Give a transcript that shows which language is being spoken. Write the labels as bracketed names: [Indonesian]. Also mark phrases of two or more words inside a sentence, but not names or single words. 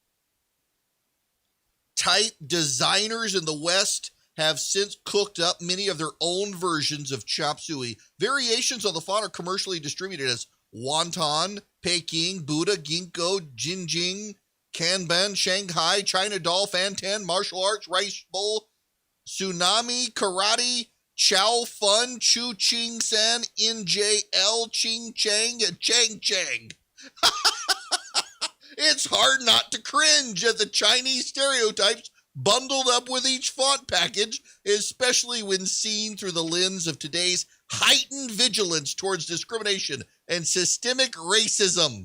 [English] Type designers in the West have since cooked up many of their own versions of chop suey. Variations on the font are commercially distributed as wonton, Peking, Buddha, ginkgo, jinjing, kanban, Shanghai, China doll, fantan, martial arts, rice bowl, tsunami, karate, chow fun, chu ching san, njl, ching chang, and chang chang. It's hard not to cringe at the Chinese stereotypes bundled up with each font package, especially when seen through the lens of today's heightened vigilance towards discrimination and systemic racism.